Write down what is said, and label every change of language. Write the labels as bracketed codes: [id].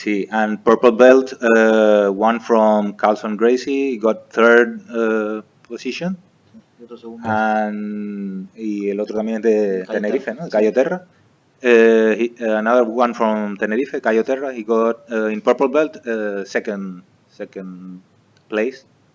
[en] And purple belt, one from Carlson Gracie got 3rd position. [es] Y otro segundo. Y el otro también de Tenerife, ¿no? [en] Cayo Terra. Another one from Tenerife, Cayo Terra. He got in purple belt second place.